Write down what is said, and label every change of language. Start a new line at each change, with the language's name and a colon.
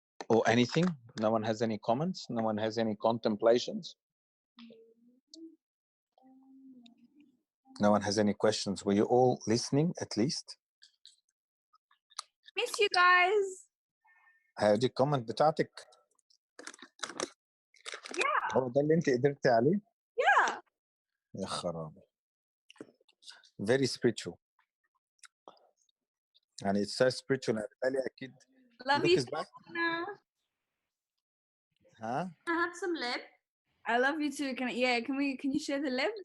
English: Or anything? No one has any comments? No one has any contemplations? No one has any questions? Were you all listening at least? Miss you guys.
Arabic: هذه comment بتاعتك.
English: Yeah.
Arabic: هو ده اللي انت قدرتي عليه؟
English: Yeah.
Arabic: يا خرابي.
English: Very spiritual. And it's so spiritual. I tell you, a kid. Love Look, you, he's back. Anna. Huh? I have some lip. I love you too. Can you share the lip?